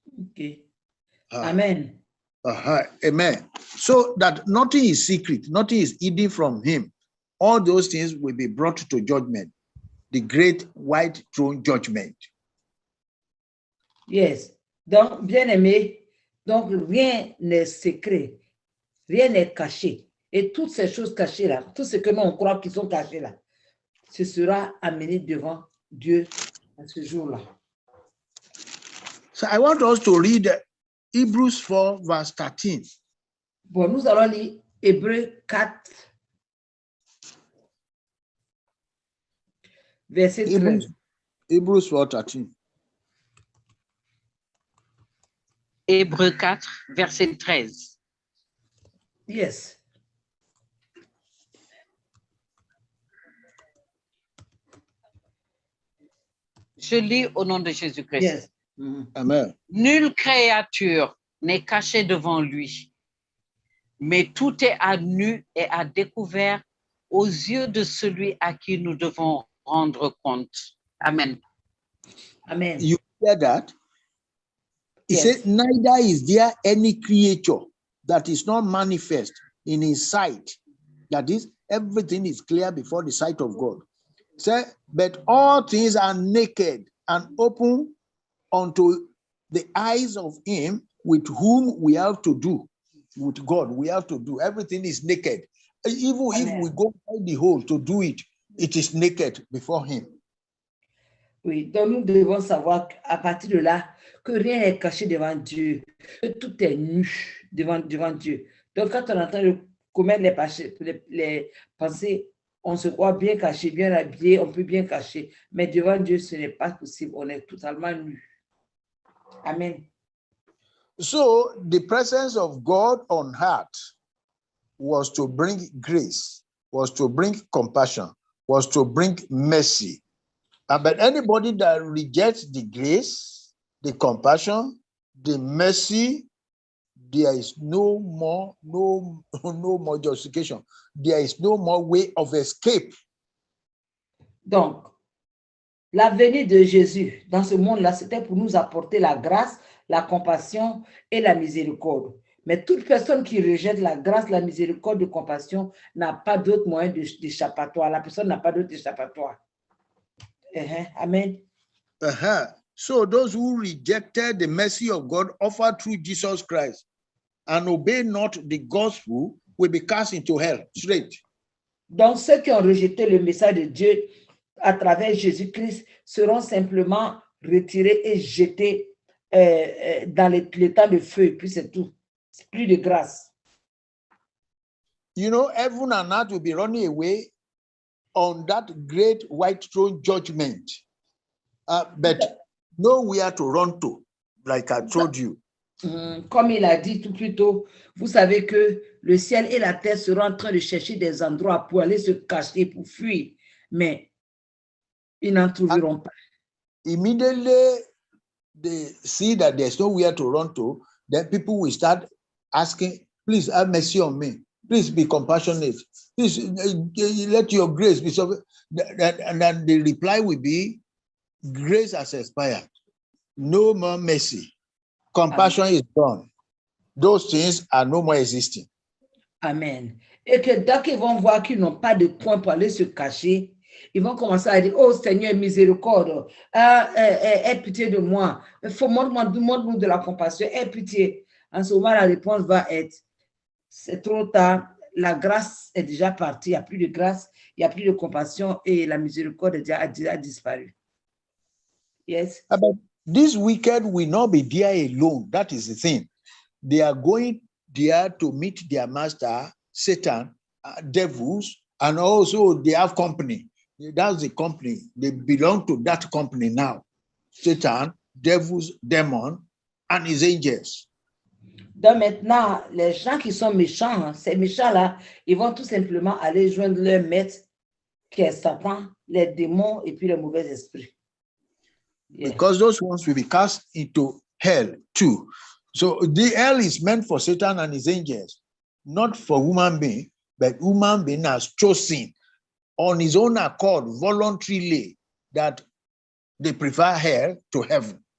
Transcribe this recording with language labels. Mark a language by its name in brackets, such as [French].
[English] Okay. Amen. Amen. So that nothing is secret, nothing is hidden from him. All those things will be brought to judgment, the great white throne judgment. Yes. [French] Donc, bien aimé, donc rien n'est secret, rien n'est caché. Et toutes ces choses cachées là, tout ce que nous on croit qu'ils sont cachés là, ce sera amené devant Dieu à ce jour-là. [English] So I want us to read Hebrews 4, verse 13. [French] Bon, nous allons lire Hébreux 4, verset 13. [English] Hebrews 4, 13. [French] Hébreux 4, verset 13. [English] Yes. [French] Je lis au nom de Jésus-Christ. [English] Yes. Amen. [French] Nulle créature n'est cachée devant lui, mais tout est à nu et à découvert aux yeux de celui à qui nous devons rendre compte. Amen. Amen. [English] You hear that? He Yes. said, neither is there any creature that is not manifest in his sight. That is, everything is clear before the sight of God. Say, but all things are naked and open unto the eyes of him with whom we have to do. With God, we have to do. Everything is naked. Even if we go by the hole to do it, it is naked before him. [French] Oui, donc nous devons savoir à partir de là que rien n'est caché devant Dieu, que tout est nu devant Dieu. Donc quand on entend commettre les pensées, on se croit bien caché, bien habillé, on peut bien cacher, mais devant Dieu, ce n'est pas possible, on est totalement nu. Amen. [English] So the presence of God on earth was to bring grace, was to bring compassion, was to bring mercy. But anybody that rejects the grace, the compassion, the mercy, there is no more justification. There is no more way of escape. [French] Donc, la venue de Jésus dans ce monde-là, c'était pour nous apporter la grâce, la compassion et la miséricorde. Mais toute personne qui rejette la grâce, la miséricorde, la compassion n'a pas d'autre moyen d'échappatoire. La personne n'a pas d'autre échappatoire. Amen. [English] So those who rejected the mercy of God offered through Jesus Christ and obey not the gospel will be cast into hell straight. [French] Donc ceux qui ont rejeté le message de Dieu à travers Jésus-Christ seront simplement retirés et jetés dans les temps de feu, et puis c'est tout. C'est plus de grâce. [English] You know, heaven and earth will be running away on that great white throne judgment. But nowhere to run to, like I told you. [French] Comme il a dit tout plus tôt, vous savez que le ciel et la terre seront en train de chercher des endroits pour aller se cacher, pour fuir, mais ils n'en trouveront pas. [English] Immediately they see that there's nowhere to run to, then people will start asking, please have mercy on me. Please be compassionate. Please let your grace be so. And then the reply will be, grace has expired. No more mercy. Compassion is gone. Those things are no more existing. Amen. [French] Et que dès qu'ils vont voir qu'ils n'ont pas de point pour aller se cacher, ils vont commencer à dire, oh Seigneur, miséricorde, aie pitié de moi. Montre-nous de la compassion, aie pitié. En ce moment, la réponse va être, c'est trop tard, la grâce est déjà partie, il n'y a plus de grâce, il n'y a plus de compassion et la miséricorde a déjà disparu. [English] Yes. But this wicked will not be there alone. That is the thing. They are going there to meet their master, Satan, devils, and also they have company. That's the company. They belong to that company now. Satan, devils, demon, and his angels. [French] Donc maintenant, les gens qui sont méchants, ces méchants-là, ils vont tout simplement aller joindre leur maître, qui est Satan, les démons et puis les mauvais esprits. Yeah. [English] Because those ones will be cast into hell too. So the hell is meant for Satan and his angels, not for human being, but human being has chosen on his own accord, voluntarily, that they prefer hell to heaven.